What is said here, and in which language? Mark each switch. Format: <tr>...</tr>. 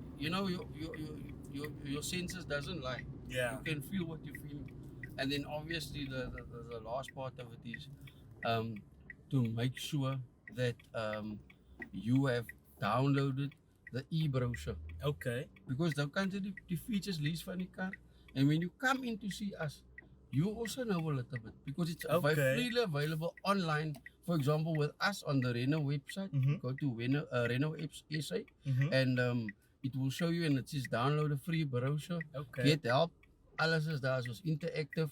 <en>You know, your senses doesn't lie. Yeah. You can feel what you're feeling. And then obviously the last part of it is to make sure that you have downloaded the e-brochure. Okay.</en> <af>Because dan kan jy die features lees van die kar.</af> <en>And when you come in to see us, you also know a little bit. Because it's Okay. freely available online. For example, with us on the Renault website, Mhm. go to Renault SA Mhm. and it will show you and it says download a free brochure. Okay. Get help.</en> <af>Alles is daar, soos interactive.</af>